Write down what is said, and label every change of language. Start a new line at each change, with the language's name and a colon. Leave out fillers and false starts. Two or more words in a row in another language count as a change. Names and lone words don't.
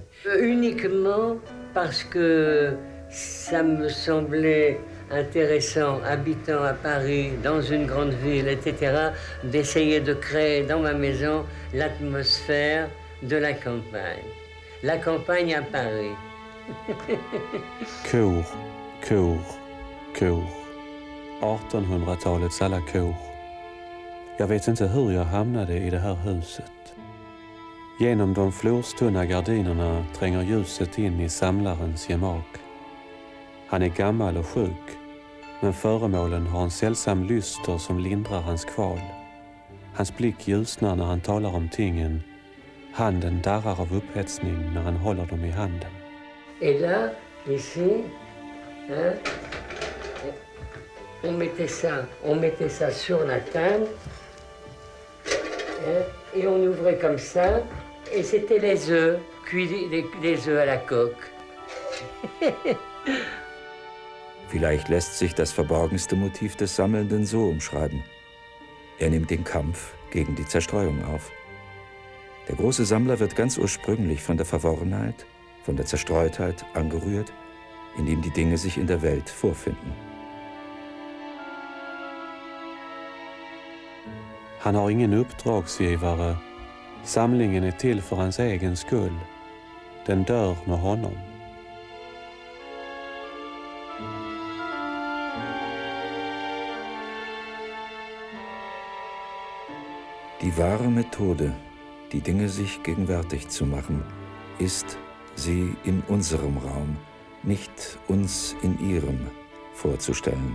French: Uniquement parce que ça me semblait intéressant, habitant à Paris, dans une grande ville, etc., d'essayer de créer dans ma maison l'atmosphère de la campagne. La campagne à Paris.
Swedish: Kor, kor, kor. 1800-talets alla kor. Jag vet inte hur jag hamnade i det här huset. Genom de florstunna gardinerna tränger ljuset in i samlarens gemak. Han är gammal och sjuk, men föremålen har en sällsam lyster som lindrar hans kval. Hans blick ljusnar när han talar om tingen. Handen darrar av upphetsning när han håller dem i handen.
French: Et là, ici, hein, on mettait ça sur la table, hein, et on ouvrait comme ça, et c'était les œufs, cuits des œufs à la coque.
German: Vielleicht lässt sich das verborgenste Motiv des Sammelnden so umschreiben. Er nimmt den Kampf gegen die Zerstreuung auf. Der große Sammler wird ganz ursprünglich von der Verworrenheit, von der Zerstreutheit angerührt, in dem die Dinge sich in der Welt vorfinden.
Swedish: Han har ingen uppdragsgivare. Samlingen är till för hans egen skull. Den dör med honom.
German: Die wahre Methode, die Dinge sich gegenwärtig zu machen, ist, sie in unserem Raum, nicht uns in ihrem, vorzustellen.